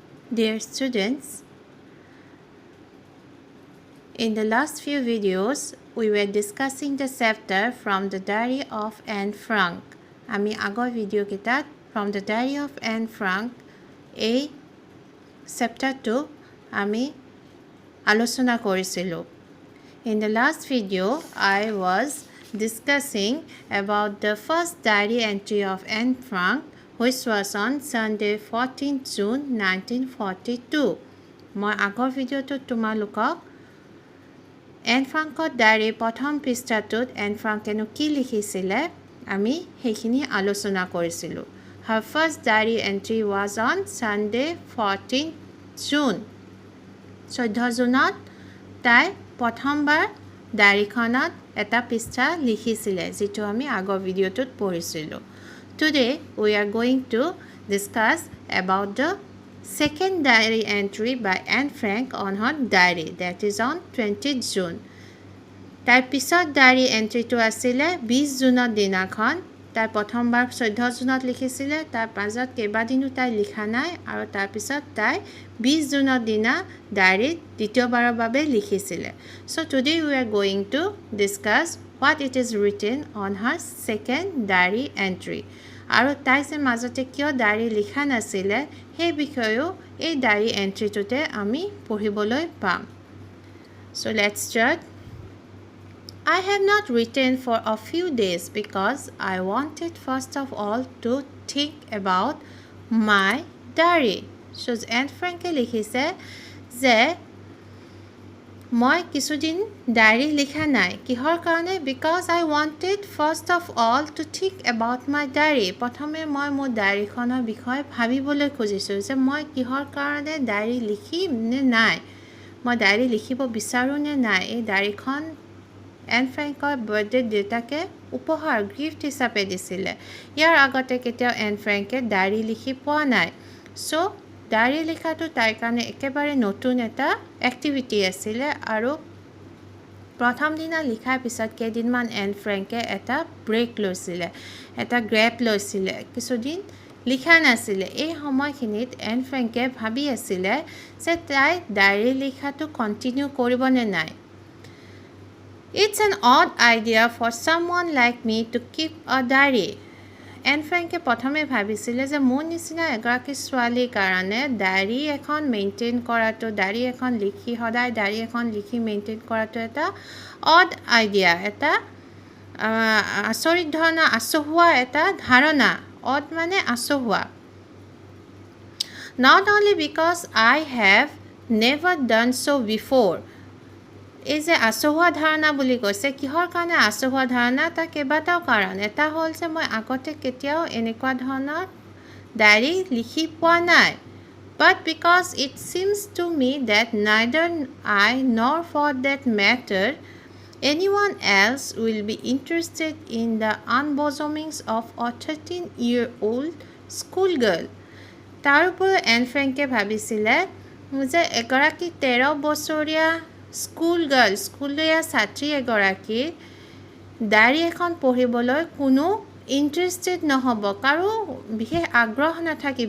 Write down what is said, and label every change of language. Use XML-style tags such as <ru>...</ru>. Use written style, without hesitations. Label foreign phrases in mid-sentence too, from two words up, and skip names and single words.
<en>Dear students, in the last few videos, we were discussing the chapter from the Diary of Anne Frank.</en> <as>আমি আগৰ ভিডিও কেইটাত from the Diary of Anne Frank এই চেপ্টাৰটো আমি আলোচনা কৰিছিলোঁ.</as> <en>In the last video, I was discussing about the first diary entry of Anne Frank, which was on Sunday 14th June 1942.</en> <as>মই আগৰ ভিডিওটোত তোমালোকক এন ফ্ৰাংকৰ ডায়েৰীৰ প্ৰথম পৃষ্ঠাটোত এন ফ্ৰাংকেনো কি লিখিছিলে আমি সেইখিনি আলোচনা কৰিছিলোঁ.</as> <en>Her first diary entry was on Sunday 14th June.</en> <as>14 জুনত তাই প্ৰথমবাৰ ডায়েৰীখনত এটা পৃষ্ঠা লিখিছিলে যিটো আমি আগৰ ভিডিওটোত পঢ়িছিলোঁ.</as> <en>Today we are going to discuss about the second diary entry by Anne Frank on her diary, that is on 20th June.</en> <as>তাইৰ পিছত ডায়েৰী এণ্ট্ৰিটো আছিলে 20 জুনৰ দিনাখন. তাই প্ৰথমবাৰ 14 জুনত লিখিছিলে, তাৰ পাছত কেইবাদিনো তাই লিখা নাই আৰু তাৰপিছত তাই 20 জুনৰ দিনা ডায়েৰীত দ্বিতীয়বাৰৰ বাবে লিখিছিলে.</as> <en>So today we are going to discuss what it is written on her second diary entry.</en> <as>আৰু তাই যে মাজতে কিয় ডায়েৰী লিখা নাছিলে সেই বিষয়েও এই ডায়েৰী এণ্ট্ৰিটোতে আমি পঢ়িবলৈ পাম.</as> <en>So let's start. I have not written for a few days because I wanted first of all to think about my diary.</en> <as>So Anne Frank লিখিছে যে মই কিছুদিন ডায়েৰী লিখা নাই. কিহৰ কাৰণে?</as> <en>Because I wanted first of all to think about my diary.</en> <as>প্ৰথমে মই মোৰ ডায়েৰীখনৰ বিষয়ে ভাবিবলৈ খুজিছোঁ যে মই কিহৰ কাৰণে ডায়েৰী লিখিম নে নাই, মই ডায়েৰী লিখিব বিচাৰোঁ নে নাই. এই ডায়েৰীখন এন ফ্ৰেংকৰ বাৰ্থডে দেউতাকে উপহাৰ গিফ্ট হিচাপে দিছিলে. ইয়াৰ আগতে কেতিয়াও এন ফ্ৰেংকে ডায়েৰী লিখি পোৱা নাই. চ' ডায়েৰী লিখাটো তাইৰ কাৰণে একেবাৰে নতুন এটা এক্টিভিটি আছিলে আৰু প্ৰথম দিনা লিখাৰ পিছত কেইদিনমান এন ফ্ৰেংকে এটা ব্ৰেক লৈছিলে, এটা গ্ৰেপ লৈছিলে, কিছুদিন লিখা নাছিলে. এই সময়খিনিত এন ফ্ৰেংকে ভাবি আছিলে যে তাই ডায়েৰী লিখাটো কণ্টিনিউ কৰিবনে নাই.</as> <en>It's an odd idea for someone like me to keep a diary.</en> <as>এন ফ্ৰেংকে প্ৰথমে ভাবিছিলে যে মোৰ নিচিনা এগৰাকী ছোৱালীৰ কাৰণে ডায়েৰী এখন মেইনটেইন কৰাটো, ডায়েৰী এখন লিখি সদায় ডায়েৰী এখন লিখি মেইনটেইন কৰাটো এটা</as> <en>odd idea,</en> <as>এটা আচৰিত ধৰণৰ আচহুৱা এটা ধাৰণা. অড মানে আচহুৱা.</as> <en>Not only because I have never done so before.</en> <as>এই যে আচহুৱা ধাৰণা বুলি কৈছে, কিহৰ কাৰণে আচহুৱা ধাৰণা? তাৰ কেইবাটাও কাৰণ. এটা হ'ল যে মই আগতে কেতিয়াও এনেকুৱা ধৰণৰ ডায়েৰী লিখি পোৱা নাই.</as> <en>But because it seems to me that neither I nor for that matter anyone else will be interested in the unbosomings of a 13-year-old schoolgirl.</en> <as>তাৰ উপৰিও এন ফ্ৰেংকে ভাবিছিলে যে এগৰাকী 13 বছৰীয়া স্কুলীয়া ছাত্ৰী এগৰাকীৰ ডায়েৰী এখন পঢ়িবলৈ কোনো ইণ্টাৰেষ্টেড নহ'ব, কাৰো বিশেষ আগ্ৰহ নাথাকিব.</as>